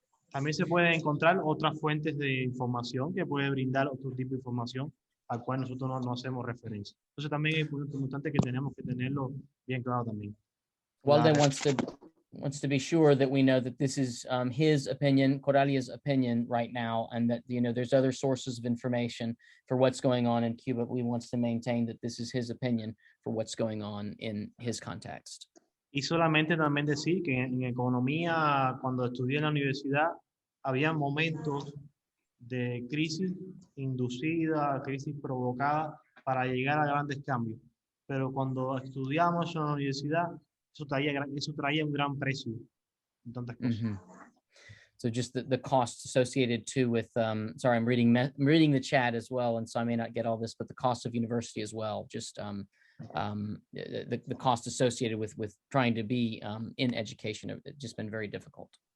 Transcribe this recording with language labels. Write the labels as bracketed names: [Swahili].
[Spanish] También se pueden encontrar otras fuentes de información que puede brindar otro tipo de información al cual nosotros no hacemos referencia. Entonces también es muy importante que tenemos que tenerlo bien claro también. [English] Walden wants to be sure that we know that this is his opinion, Coralia's opinion right now, and that there's other sources of information for what's going on in Cuba. We wants to maintain that this is his opinion for what's going on in his context. [Spanish] Y solamente también decir que en economía, cuando estudié en la universidad, había momentos de crisis inducida, crisis provocada para llegar a grandes cambios. Pero cuando estudiamos en la universidad, eso traía un gran precio en tantas cosas. [English] So just the costs associated too with, sorry, I'm reading the chat as well, and so I may not get all this, but the cost of university as well, just the cost associated with trying to be in education have just been very difficult.